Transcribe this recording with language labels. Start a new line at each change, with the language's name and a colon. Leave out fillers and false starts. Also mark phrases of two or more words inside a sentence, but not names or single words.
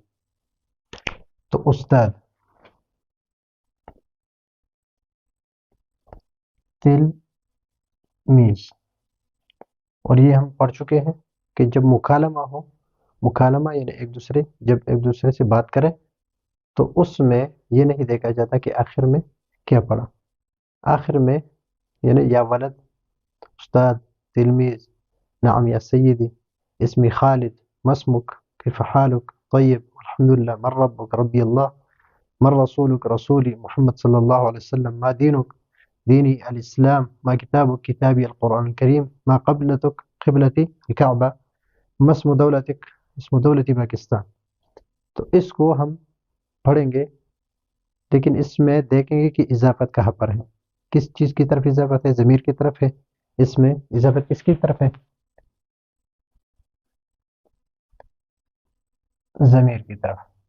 Urdu: تو استاد، تلمیذ، اور یہ ہم پڑھ چکے ہیں کہ جب مکالمہ ہو، مکالمہ یعنی جب ایک دوسرے سے بات کریں تو اس میں یہ نہیں دیکھا جاتا کہ آخر میں کیا پڑھا۔ آخر میں یعنی
Arabic: یا ولد، استاد، تلمیذ، نعم یا سیدی، اسمی خالد، مسمک، کیف حالک، طیب، الحمدللہ، من ربک، ربی اللہ، من رسولک، رسولی، محمد صلی اللہ علیہ وسلم، ما دینک، دینی الاسلام، ما کتابک، کتابی القرآن الکریم، ما قبلتک، قبلتی الکعبہ، ما اسم دولتک، اسم دولتی پاکستان۔
Urdu: تو اس کو ہم پڑھیں گے، لیکن اس میں دیکھیں گے کہ اضافت کہاں پر ہے، کس چیز کی طرف اضافت ہے، ضمیر کی طرف ہے۔ اس میں اضافت کس کی طرف ہے؟ ضمیر کی طرف۔